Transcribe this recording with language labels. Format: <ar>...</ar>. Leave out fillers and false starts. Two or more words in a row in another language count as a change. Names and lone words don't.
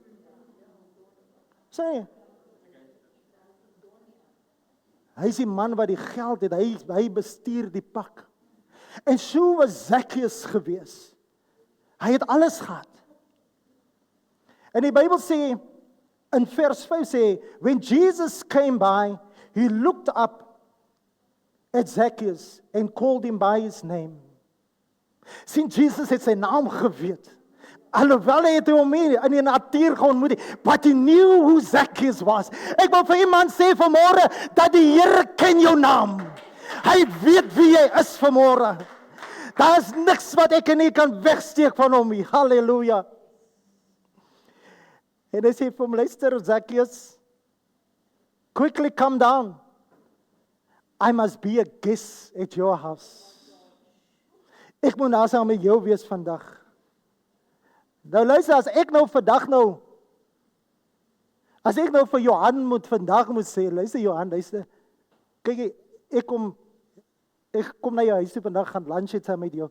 <af>Sê hy is die man wat die geld het, hy bestuur die pak. En so was Zacchaeus gewees. Hy het alles gehad. En die Bybel sê, in vers 5 sê,</af> <en>when Jesus came by, he looked up at Zacchaeus and called him by his name.</en> <af>Sien, Jesus het sy naam geweet. Alhoewel hy het hom in die natuur geontmoet,</af> <en>but he knew who Zacchaeus was.</en> <af>Ek wil vir iemand sê vanmôre, dat die Here ken jou naam. Hy weet wie jy is vanmôre. Daar is niks wat ek en jy kan wegsteek van hom nie. Halleluja. En hy sê vir hom, luister Zacchaeus,</af> <en>quickly come down. I must be a guest at your house.</en> <af>Ek moet nou saam met jou wees vandag. Nou luister, as ek nou vir Johan vandag moet sê, luister Johan, luister, kyk, ek kom na jou huis toe vandag, gaan lunch het saam met jou.</af>